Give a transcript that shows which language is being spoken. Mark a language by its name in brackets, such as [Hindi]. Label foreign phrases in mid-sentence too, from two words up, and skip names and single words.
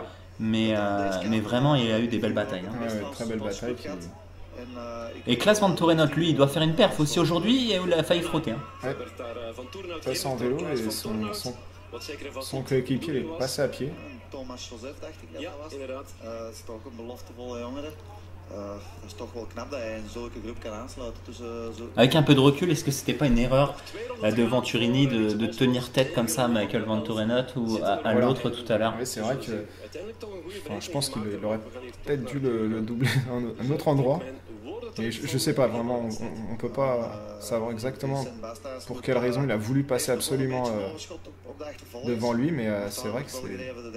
[French] Mais vraiment, il y a eu des belles batailles. Hein. Ouais, très belles batailles. Et Klaas Van Torenhout, lui, il doit faire une perf aussi aujourd'hui et il a failli frotter. Hein. Ouais. Passe en vélo et son coéquipier est passé à pied. Thomas Joseph, [Dutch] dacht ik dat was. Dat is toch een beloftevolle jongere. Dat is toch wel knap dat hij in zulke groep kan aansluiten. [French] Avec un peu de recul, est-ce que c'était pas une erreur de Venturini de tenir tête comme ça à Michael Van Torenhout ou à l'autre tout à l'heure? Oui, c'est vrai que je pense qu'il aurait peut-être dû le doubler à un autre endroit. Et je sais pas vraiment, on peut pas savoir exactement pour quelle raison il a voulu passer absolument devant lui, mais c'est vrai que c'est...